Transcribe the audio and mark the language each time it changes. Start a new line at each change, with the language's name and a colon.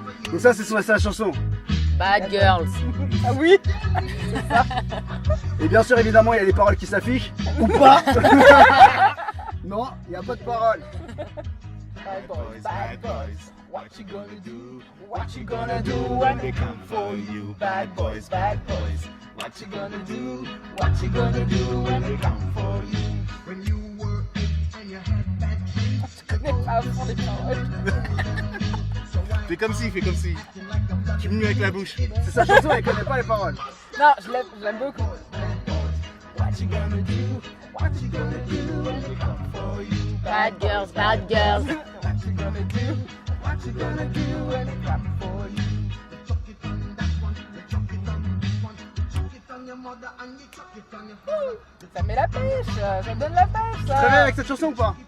French: Donc ça, c'est la chanson.
English: Bad Girls.
French: Ah oui. Et bien sûr, évidemment, il y a les paroles qui s'affichent, ou pas. Non, il n'y a pas de paroles.
English: Bad boys, bad boys. What you gonna do? What you gonna do when they come for you? Bad boys, what you gonna do? What you gonna do when they come for you? When you were 8 and you had bad dreams.
French: Je connais pas à fond les paroles. Fais comme si. Tu me mets avec la bouche. C'est sa chanson, elle connaît pas les paroles. Non, je l'aime beaucoup.
English: What you gonna do? What you gonna do when they come for you? Bad Girls, Bad Girls. What you gonna do? What you gonna do when they come for you? Chuck it on that one, you chuck it on this one, you chuck it on your mother and you chuck it on your father.
French: Ça met la pêche, ça donne la pêche Tu te réveilles ça. avec cette chanson ou pas?